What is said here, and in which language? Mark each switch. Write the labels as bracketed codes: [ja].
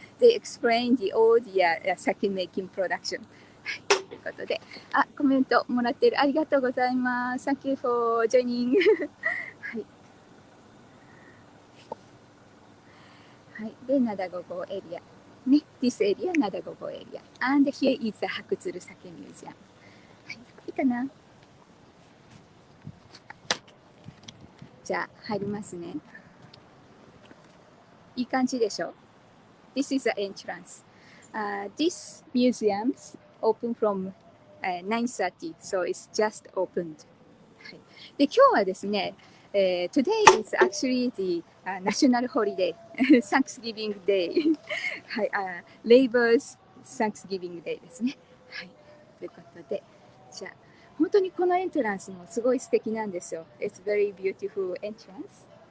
[en] They explain all the sake making production. [ja] ということで、コメントもらってる。ありがとうございます。 [en] Thank you for joining. [ja] はい。はい。で、 [en] Nadagogo area. ね。This area, Nadagogo area. And here is the Hakutsuru Sake Museum. [ja] はい。いいかな？じゃあ、入りますね。いい感じでしょ ? [en] This is the entrance. This museum open from 9:30, so it's just opened. [ja] はい、で今日はですね、 [en] Today is actually the national holiday, Thanksgiving Day. [ja] はい、 [en] Labor's Thanksgiving Day [ja] ですね。はい、ということで、じゃあ本当にこのエントランスもすごい素敵なんですよ。 [en] It's very beautiful entrance.